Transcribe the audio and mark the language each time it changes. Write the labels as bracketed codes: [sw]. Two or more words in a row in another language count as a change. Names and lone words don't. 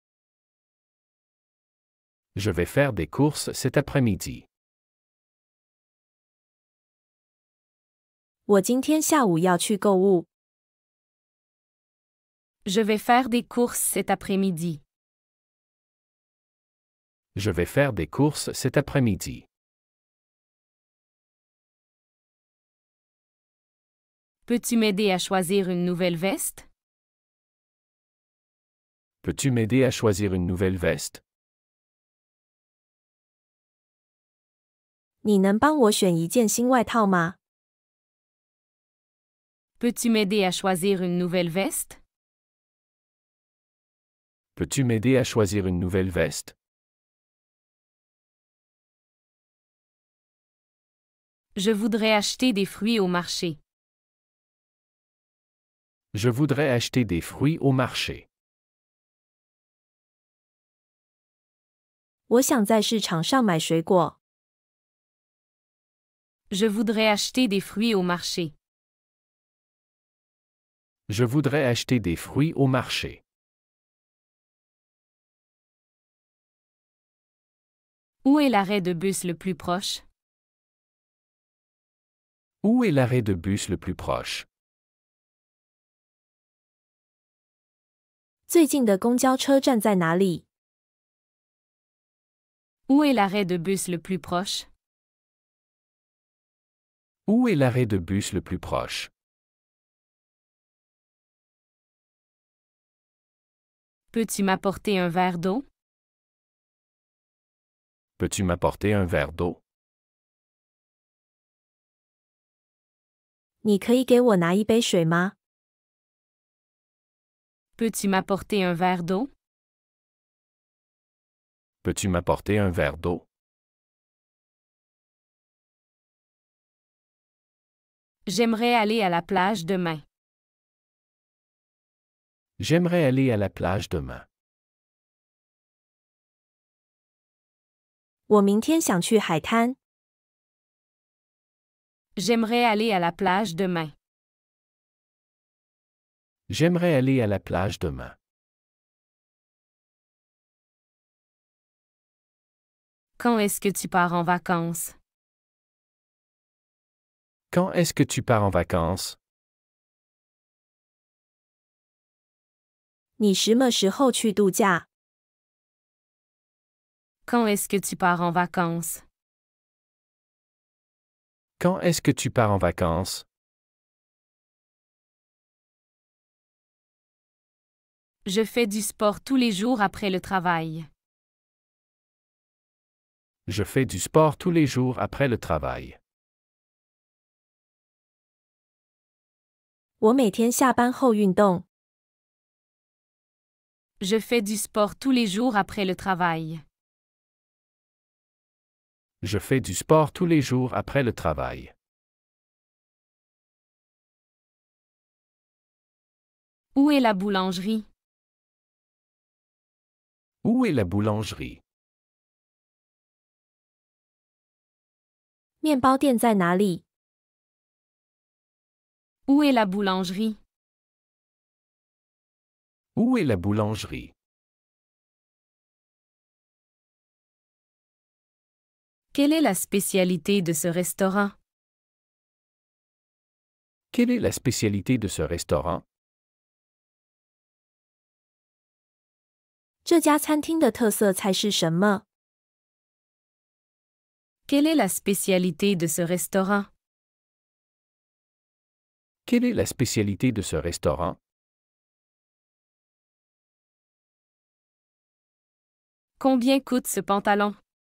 [fr] Je vais faire des courses cet après-midi. [zh] 我今天下午要去购物。 [fr] Je vais faire des courses cet après-midi. Je vais faire des courses cet après-midi. Peux-tu m'aider à choisir une nouvelle veste? Peux-tu m'aider à choisir une nouvelle veste? [zh] 你能帮我选一件新外套吗？ [fr] Peux-tu m'aider à choisir une nouvelle veste? Peux-tu m'aider à choisir une nouvelle veste? Je voudrais acheter des fruits au marché. Je voudrais acheter des fruits au marché. [zh] 我想在市场上买水果。 [fr] Je voudrais acheter des fruits au marché. Je voudrais acheter des fruits au marché. Où est l'arrêt de bus le plus proche? Où est l'arrêt de bus le plus proche? [zh] 最近的公交车站在哪里？ [fr] Où est l'arrêt de bus le plus proche? Où est l'arrêt de bus le plus proche? Peux-tu m'apporter un verre d'eau? Peux-tu m'apporter un verre d'eau? [zh] 你可以给我拿一杯水吗？ [fr] Peux-tu m'apporter un verre d'eau? Peux-tu m'apporter un verre d'eau? J'aimerais aller à la plage demain. J'aimerais aller à la plage demain. [zh] 我明天想去海滩。 [fr] J'aimerais aller à la plage demain. J'aimerais aller à la plage demain. Quand est-ce que tu pars en vacances? Quand est-ce que tu pars en vacances? [zh] 你什么时候去度假？ [fr] Quand est-ce que tu pars en vacances? Quand est-ce que tu pars en vacances? Je fais du sport tous les jours après le travail. Je fais du sport tous les jours après le travail. [zh] 我每天下班后运动。 [fr] Je fais du sport tous les jours après le travail. Je fais du sport tous les jours après le travail. Où est la boulangerie? Où est la boulangerie? [zh] 面包店在哪里？ [fr] Où est la boulangerie? Où est la boulangerie? Quelle est la spécialité de ce restaurant? Quelle est la spécialité de ce restaurant? [zh] 这家餐厅的特色菜是什么？ [fr] Quelle est la spécialité de ce restaurant? Quelle est la spécialité de ce restaurant? Combien coûte ce pantalon?